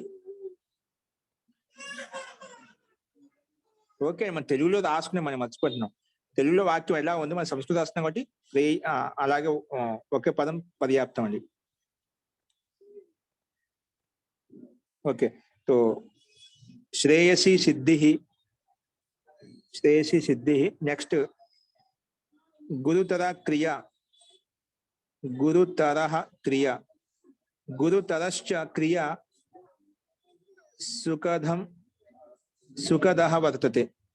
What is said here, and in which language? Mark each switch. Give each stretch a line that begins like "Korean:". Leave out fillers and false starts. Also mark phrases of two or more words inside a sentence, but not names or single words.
Telugu: ఓకే, మన తెలుగులో రాసుకునే మనం మర్చిపోతున్నాం. తెలుగులో వాక్యం ఎలా ఉంది, మన సంస్కృత రాస్తున్నాం కాబట్టి అలాగే ఒకే పదం పర్యాప్తం అండి. ఓకే,
Sanskrit: तो श्रेयसी सिद्धि, श्रेयसी सिद्धि. नेक्स्ट गुरुतर क्रिया, गुरुतर क्रिया, गुरुतरश्च क्रिया सुखदं सुखदः वर्तते.